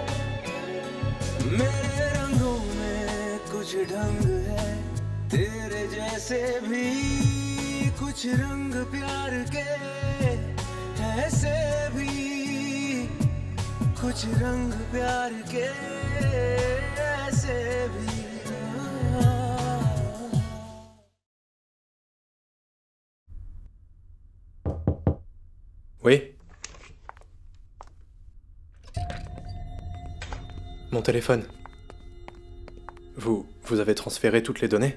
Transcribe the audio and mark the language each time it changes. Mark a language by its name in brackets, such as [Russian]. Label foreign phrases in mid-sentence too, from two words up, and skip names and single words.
[Hindi] मेरे रंगों में कुछ ढंग है, तेरे जैसे भी कुछ रंग प्यार के, ऐसे भी कुछ रंग प्यार के, ऐसे भी। [French] Oui. Mon téléphone. Vous avez transféré toutes les données?